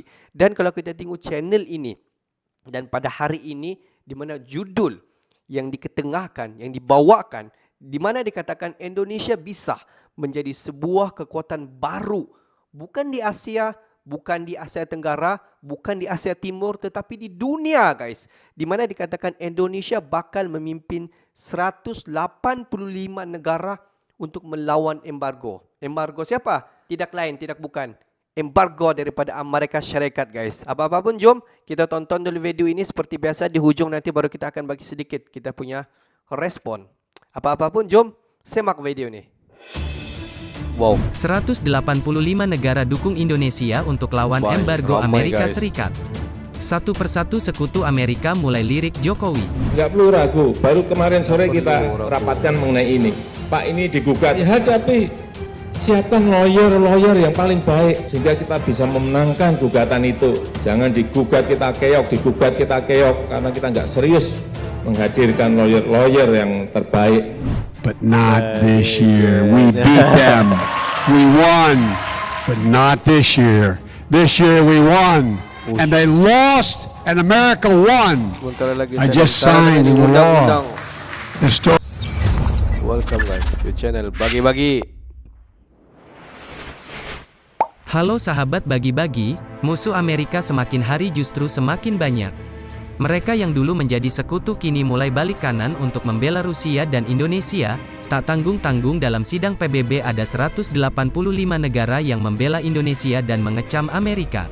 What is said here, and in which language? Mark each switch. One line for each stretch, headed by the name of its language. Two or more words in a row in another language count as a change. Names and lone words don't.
Malay: Dan kalau kita tengok channel ini, dan pada hari ini di mana judul yang diketengahkan, yang dibawakan, di mana dikatakan Indonesia bisa menjadi sebuah kekuatan baru, bukan di Asia, bukan di Asia Tenggara, bukan di Asia Timur, tetapi di dunia guys. Di mana dikatakan Indonesia bakal memimpin 185 negara untuk melawan embargo. Embargo siapa? Tidak lain, tidak bukan. Embargo daripada Amerika Syarikat guys. Apa-apa pun jom kita tonton dulu video ini. Seperti biasa di hujung nanti baru kita akan bagi sedikit kita punya respon. Apa-apa pun jom semak video ini. Wow,
Indonesian: 185 negara dukung Indonesia untuk lawan embargo Amerika Serikat. Satu persatu sekutu Amerika mulai lirik Jokowi. Nggak perlu ragu, baru kemarin sore kita rapatkan mengenai ini. Pak, ini digugat, dihadapi. Siapkan lawyer yang paling baik sehingga kita bisa memenangkan gugatan itu. Jangan digugat kita keok, digugat kita keok karena kita nggak serius menghadirkan lawyer yang terbaik.
English: But not this year. We beat them. We won, but not this year. This year we won, and they lost, and America won. I just signed into law. Welcome guys to channel Bagi-Bagi.
Indonesian: Halo sahabat Bagi-Bagi, musuh Amerika semakin hari justru semakin banyak. Mereka yang dulu menjadi sekutu kini mulai balik kanan untuk membela Rusia dan Indonesia. Tak tanggung-tanggung dalam sidang PBB ada 185 negara yang membela Indonesia dan mengecam Amerika.